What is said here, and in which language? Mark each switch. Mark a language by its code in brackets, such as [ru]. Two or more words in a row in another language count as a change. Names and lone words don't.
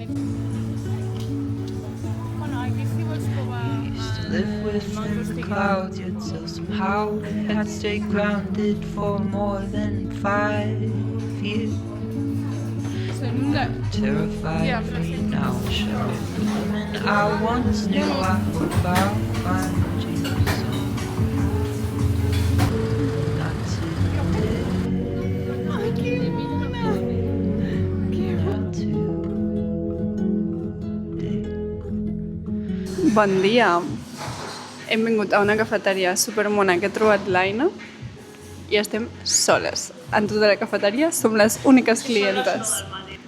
[en] Used to live within the clouds, yet still somehow had stayed grounded for more than 5 years. Terrified me now, show the woman I once knew I would about find you so not today. Not today. [ca] Bon dia. Hem vingut a una cafeteria supermona que ha trobat l'Aina i estem soles. En tota la cafeteria som les úniques clientes.